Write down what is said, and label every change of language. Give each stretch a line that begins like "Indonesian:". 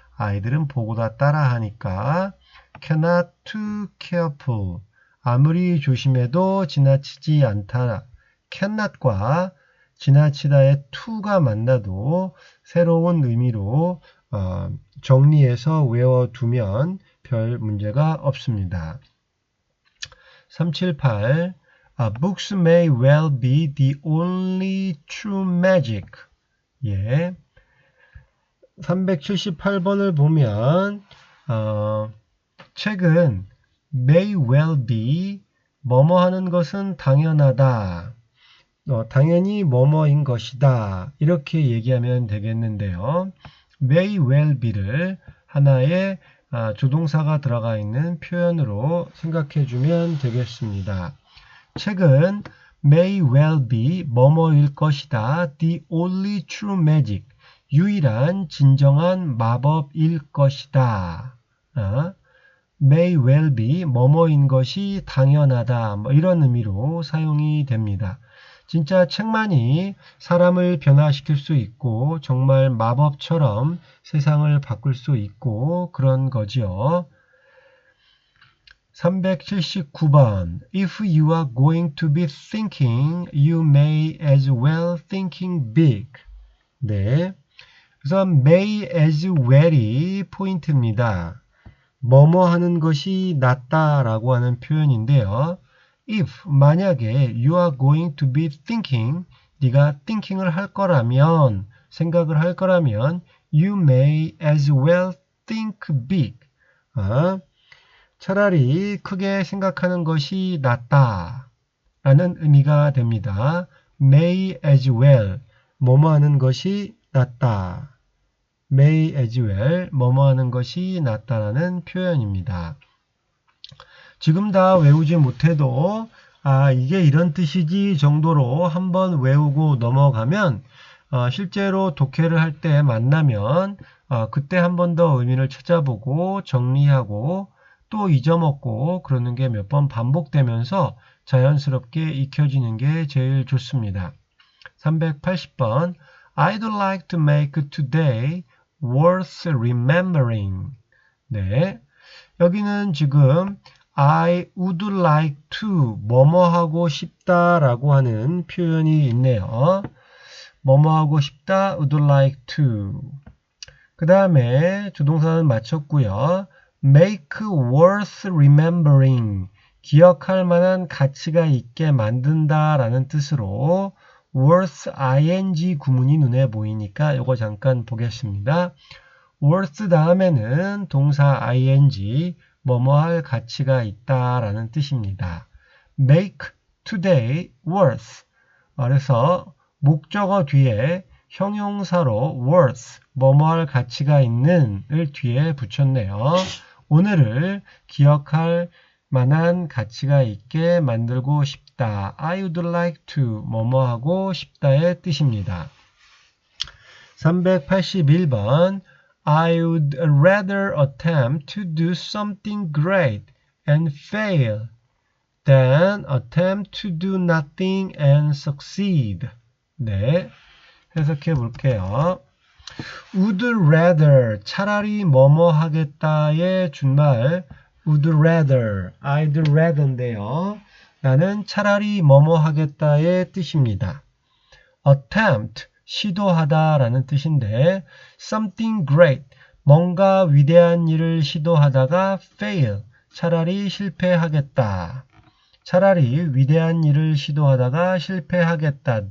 Korean: 아이들은 보고다 따라하니까
English: cannot too careful,
Korean: 아무리 조심해도 지나치지 않다. cannot과 지나치다의 to가 만나도 새로운 의미로 정리해서 외워두면 별 문제가 없습니다.
English: 378 Books may well be the only true magic.
Korean: 예. 378번을 보면 책은
English: may well be,
Korean: 뭐뭐 하는 것은 당연하다. 당연히 뭐뭐인 것이다. 이렇게 얘기하면 되겠는데요.
English: may well be
Korean: 를 하나의 조동사가 들어가 있는 표현으로 생각해 주면 되겠습니다. 책은
English: may well be,
Korean: 뭐뭐일 것이다.
English: The only true magic,
Korean: 유일한 진정한 마법일 것이다.
English: may well be,
Korean: 뭐뭐인 것이 당연하다. 뭐 이런 의미로 사용이 됩니다. 진짜 책만이 사람을 변화시킬 수 있고 정말 마법처럼 세상을 바꿀 수 있고 그런 거지요.
English: 379번 If you are going to be thinking, you may as well thinking big.
Korean: 네, 그래서 may as well이 포인트입니다. 뭐뭐 하는 것이 낫다라고 하는 표현인데요.
English: If,
Korean: 만약에
English: you are going to be thinking,
Korean: 네가 thinking을 할 거라면, 생각을 할 거라면
English: you may as well think big.
Korean: 차라리 크게 생각하는 것이 낫다 라는 의미가 됩니다.
English: may as well,
Korean: 뭐뭐 하는 것이 낫다.
English: may as well,
Korean: 뭐뭐 하는 것이 낫다라는 표현입니다. 지금 다 외우지 못해도 이게 이런 뜻이지 정도로 한번 외우고 넘어가면 실제로 독해를 할 때 만나면 그때 한 번 더 의미를 찾아보고 정리하고 또 잊어먹고 그러는 게 몇 번 반복되면서 자연스럽게 익혀지는 게 제일 좋습니다.
English: 380번 I'd like to make today worth remembering.
Korean: 네, 여기는 지금
English: I would like to,
Korean: 뭐뭐 하고 싶다 라고 하는 표현이 있네요. 뭐뭐 하고 싶다,
English: would like to.
Korean: 그 다음에 조동사는 마쳤고요.
English: make worth remembering,
Korean: 기억할 만한 가치가 있게 만든다 라는 뜻으로 worth ing 구문이 눈에 보이니까 이거 잠깐 보겠습니다. worth 다음에는 동사 ing, 뭐뭐 할 가치가 있다 라는 뜻입니다.
English: make today worth.
Korean: 그래서 목적어 뒤에 형용사로 worth, 뭐뭐 할 가치가 있는 을 뒤에 붙였네요. 오늘을 기억할 만한 가치가 있게 만들고 싶다.
English: I would like to,
Korean: 뭐뭐 하고 싶다의 뜻입니다.
English: 381번 I would rather attempt to do something great and fail than attempt to do nothing and succeed.
Korean: 네, 해석해 볼게요. would rather, 차라리 뭐뭐 하겠다의 준말 would rather, I'd rather인데요. 나는 차라리 뭐뭐 하겠다의 뜻입니다. attempt, 시도하다 라는 뜻인데 something great, 뭔가 위대한 일을 시도하다가 fail, 차라리 실패하겠다. 차라리 위대한 일을 시도하다가 실패하겠다.